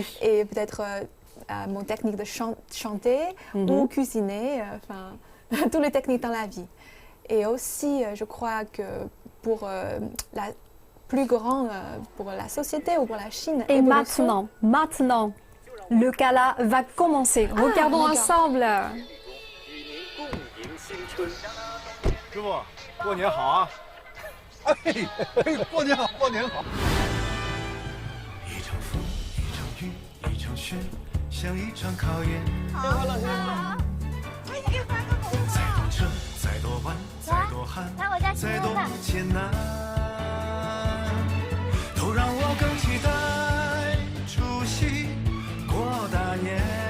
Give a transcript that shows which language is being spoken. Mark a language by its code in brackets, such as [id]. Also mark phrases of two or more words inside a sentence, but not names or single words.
[fr] Et peut-être mon technique de chanter ou cuisiner, toutes les techniques dans la vie. Et aussi, je crois que pour la plus grand pour la société ou pour la Chine. Et maintenant, le gala va commencer. Regardons ensemble. [zh] 师傅，过年好啊！哎，过年好，过年好。一场风，一场雨，一场雪，像一场考验。新年快乐，新年快乐！再多车，再多弯，再多寒，再多艰难，都让我更期待除夕过大年。